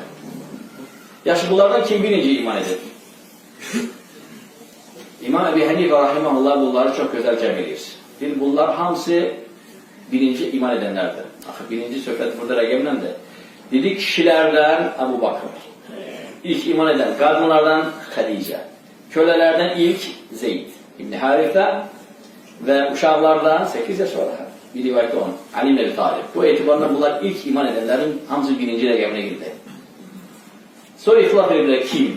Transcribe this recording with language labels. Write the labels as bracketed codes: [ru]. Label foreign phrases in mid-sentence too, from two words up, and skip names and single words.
[az] Yaşı bunlardan kim birinci iman edib? İmam Əbi Hənifə rahiməhullah bunları çox gözəl cəm edir. Bunlar hamısı birinci iman edənlərdir. Axı, birinci söhbət burada rəqəmləndir. Dedi kişilərdən Əbu Bakır. [tr] İlk iman eden kadınlardan Hadice. Kölelerden ilk Zeyd İbni Haritha ve [az] uşaqlardan 8 yaş var. [tr] Bir rivayette 10. Ali ibn Abi Talib. [az] Bu etibarla bunlar ilk iman edenlerin hamısı birinci rəqəminə girdi. Sonra ixtilaf edirlər kim?